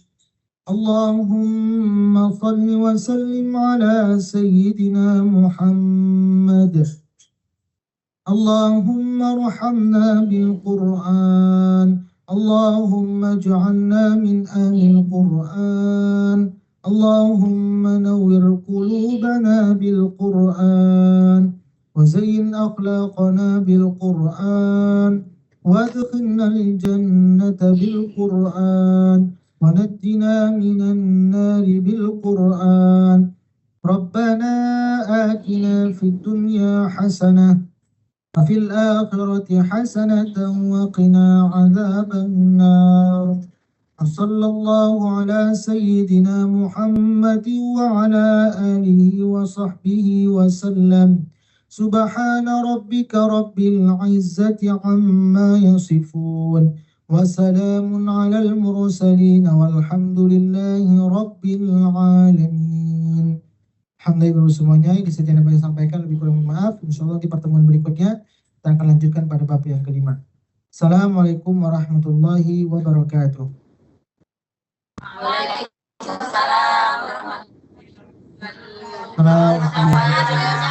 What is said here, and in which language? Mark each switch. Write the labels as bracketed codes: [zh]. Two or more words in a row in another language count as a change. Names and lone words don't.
[ar] اللهم صل وسلم على سيدنا محمد. اللهم ارحمنا بالقرآن. اللهم اجعلنا من أهل القرآن. اللهم نور قلوبنا بالقرآن. وزين أخلاقنا بالقرآن. وأدخلنا الجنة بالقرآن. ونجنا من النار بالقرآن. ربنا آتنا في الدنيا حسنة وفي الآخرة حسنة وقنا عذاب النار. وصلى الله على سيدنا محمد وعلى آله وصحبه وسلم. سبحان ربك رب العزة عما يصفون. والسلام على المرسلين والحمد لله رب العالمين. [id] Alhamdulillah semuanya, ini saja yang dapat saya sampaikan, lebih kurang maaf. Insyaallah di pertemuan berikutnya kita akan lanjutkan pada bab yang kelima. [ar] السلام عليكم ورحمة الله وبركاته. وعليكم السلام ورحمة الله وبركاته.